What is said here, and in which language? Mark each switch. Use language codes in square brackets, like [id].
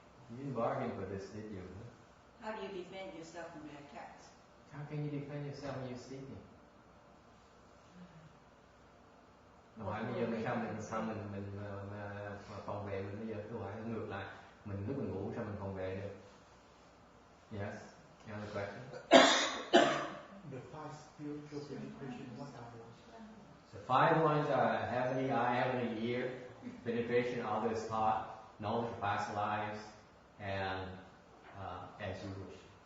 [en] You didn't bargain for this, did you? How do you defend yourself from the attacks? How can you defend yourself when you're sleeping? [vi] Hỏi bây giờ sao mình phòng vệ mình bây giờ tôi hỏi ngược lại, mình lúc mình ngủ sao mình phòng vệ được? [en] Yes, another question. The five spiritual penetration, what are those? The five ones are heavenly eye, heavenly ear, penetration, others thought, knowledge of past lives, and as you wish.